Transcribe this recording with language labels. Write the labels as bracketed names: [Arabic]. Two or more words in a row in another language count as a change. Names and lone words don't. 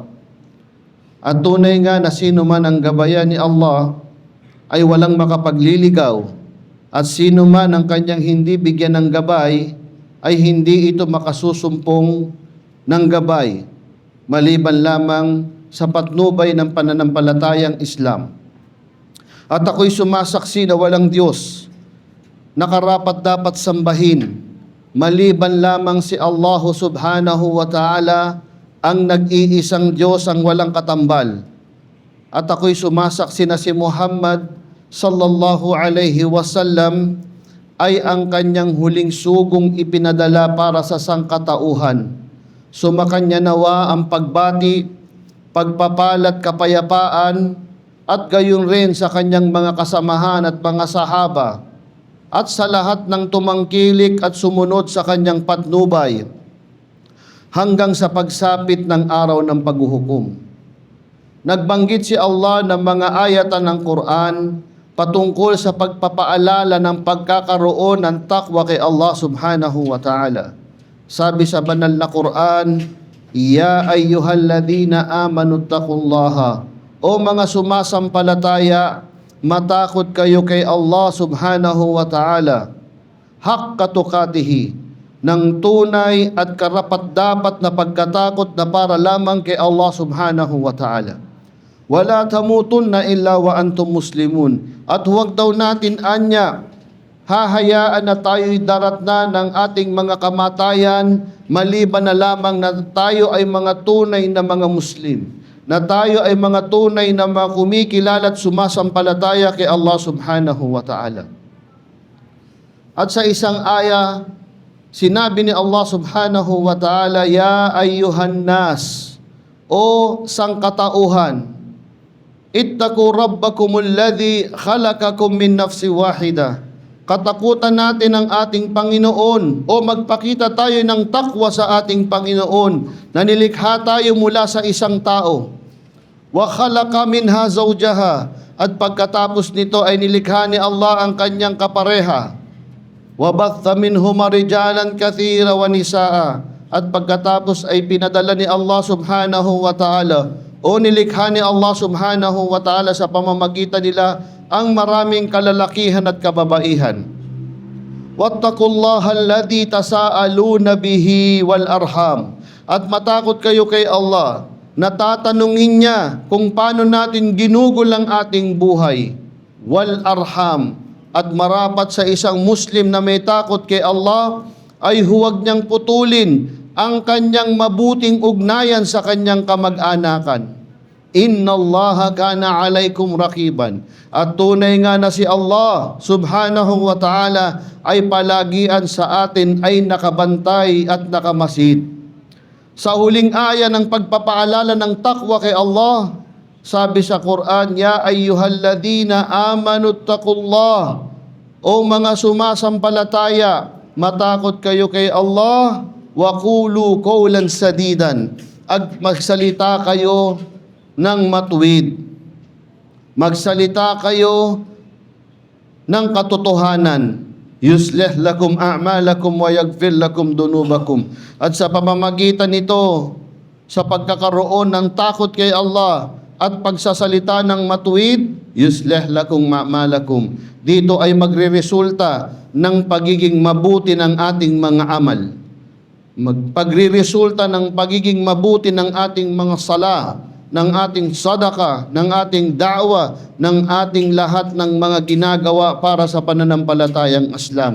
[Filipino] At tunay nga na sino man ang gabayan ni Allah ay walang makapagliligaw, at sino man ang kanyang hindi bigyan ng gabay ay hindi ito makasusumpong ng gabay, maliban lamang sa patnubay ng pananampalatayang Islam. At ako'y sumasaksi na walang Diyos na karapat dapat sambahin maliban lamang si Allah [Arabic] سبحانه وتعالى, [Filipino] ang nag-iisang Diyos, ang walang katambal. At ako'y sumasaksi na si Muhammad [Arabic] صلى الله عليه وسلم [Filipino] ay ang kanyang huling sugong ipinadala para sa sangkatauhan. Sumakanya nawa ang pagbati, pagpapalat, kapayapaan, at gayon rin sa kanyang mga kasamahan at mga sahaba, at sa lahat ng tumangkilik at sumunod sa kanyang patnubay, hanggang sa pagsapit ng araw ng paghuhukom. Nagbanggit si Allah ng mga ayatan ng Quran patungkol sa pagpapaalala ng pagkakaroon ng takwa kay Allah [Arabic] سبحانه وتعالى. [Filipino] Sabi sa banal na Quran, [Arabic] يا أيها الذين آمنوا اتقوا الله, [Filipino] o mga sumasampalataya, matakot kayo kay Allah [Arabic] سبحانه وتعالى حق تقاته, [Filipino] ng tunay at karapat-dapat na pagkatakot na para lamang kay Allah [Arabic] سبحانه وتعالى. ولا تموتن إلا وأنتم مسلمون. [Filipino] At huwag daw natin hahayaan na tayo'y daratna ng ating mga kamatayan maliban na lamang na tayo ay mga tunay na mga Muslim, na tayo ay mga tunay na mga kumikilala at sumasampalataya kay Allah [Arabic] سبحانه وتعالى. [Filipino] At sa isang aya, sinabi ni Allah [Arabic] سبحانه وتعالى يا أيها الناس, [Filipino] o sangkatauhan, [Arabic] اتقوا ربكم الذي خلقكم من نفس واحدة. [Filipino] Katakutan natin ang ating Panginoon, o magpakita tayo ng takwa sa ating Panginoon, na nilikha tayo mula sa isang tao. [Arabic] وخلق منها زوجها, [Filipino] at pagkatapos nito ay nilikha ni Allah ang kanyang kapareha. [Arabic] وَبَثَّ مِنْهُمَا رِجَالًا كَثِيرًا وَنِسَاءً. [Filipino] At pagkatapos ay pinadala ni Allah [Arabic] سبحانه وتعالى [Filipino] o nilikha ni Allah [Arabic] سبحانه وتعالى [Filipino] sa pamamagitan nila ang maraming kalalakihan at kababaihan. [Arabic] واتقوا الله الذي تساءلون به والأرحام. [Filipino] At matakot kayo kay Allah na tatanungin niya kung paano natin ginugol ang ating buhay. [Arabic] والأرحام. [Filipino] At marapat sa isang Muslim na may takot kay Allah ay huwag niyang putulin ang kanyang mabuting ugnayan sa kanyang kamag-anakan. [Arabic] إن الله كان عليكم رقيبا. [Filipino] At tunay nga na si Allah [Arabic] سبحانه وتعالى [Filipino] ay palagian sa atin ay nakabantay at nakamasid. Sa huling aya ng pagpapaalala ng takwa kay Allah, sabi sa Quran, [Arabic] يا أيها الذين آمنوا اتقوا الله. [Filipino] O mga sumasampalataya, matakot kayo kay Allah, [Arabic] وقولوا قولا سديدا. [Filipino] At magsalita kayo ng matuwid. Magsalita kayo ng katotohanan. [Arabic] يصلح لكم أعمالكم ويغفر لكم ذنوبكم. [Filipino] At sa pamamagitan nito, sa pagkakaroon ng takot kay Allah at pagsasalita ng matuwid, [Arabic] يصلح لكم أعمالكم. [Filipino] Dito ay magreresulta ng pagiging mabuti ng ating mga amal. Pagre-resulta ng pagiging mabuti ng ating mga sala, ng ating sadaka, ng ating da'wa, ng ating lahat ng mga ginagawa para sa pananampalatayang Islam.